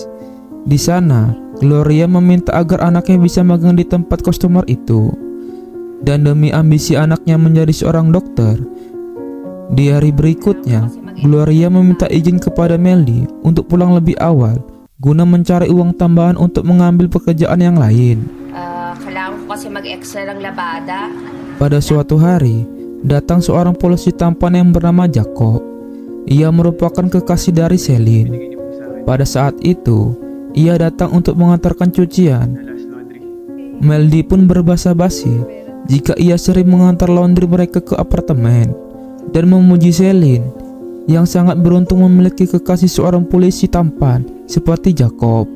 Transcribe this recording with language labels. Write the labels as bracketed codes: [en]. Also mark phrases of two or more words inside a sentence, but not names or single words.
[id] Di sana, Gloria meminta agar anaknya bisa magang di tempat customer itu. Dan demi ambisi anaknya menjadi seorang dokter, di hari berikutnya, Gloria meminta izin kepada Meldy untuk pulang lebih awal guna mencari uang tambahan untuk mengambil pekerjaan yang lain. [tl] Kailangan ko kasi mag-extra ng labada. [id] Pada suatu hari, datang seorang polisi tampan yang bernama Jacob. Ia merupakan kekasih dari Celine. Pada saat itu, ia datang untuk mengantarkan cucian. Meldy pun berbasa-basi jika ia sering mengantar laundry mereka ke apartemen, dan memuji Celine yang sangat beruntung memiliki kekasih seorang polisi tampan seperti Jacob.